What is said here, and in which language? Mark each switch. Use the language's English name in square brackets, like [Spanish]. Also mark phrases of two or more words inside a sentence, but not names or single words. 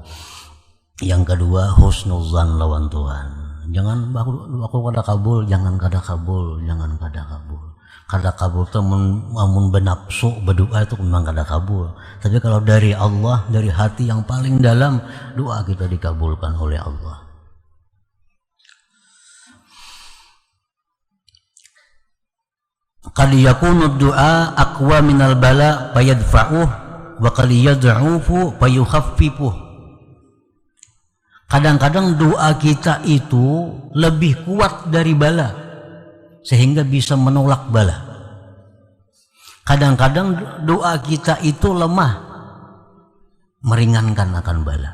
[Banjar] Yang kedua, husnuzan lawan Tuhan. Jangan aku kada kabul, jangan kada kabul, jangan kada kabul. Kada kabul itu amun benapsu berdoa itu memang kada kabul. Tapi kalau dari Allah, dari hati yang paling dalam, doa kita dikabulkan oleh Allah. [Arabic] قد يكون الدعاء أقوى من البلاء فيدفعه وقد يضعف فيخففه. [Banjar] Kadang-kadang doa kita itu lebih kuat dari bala sehingga bisa menolak bala. Kadang-kadang doa kita itu lemah meringankan akan bala.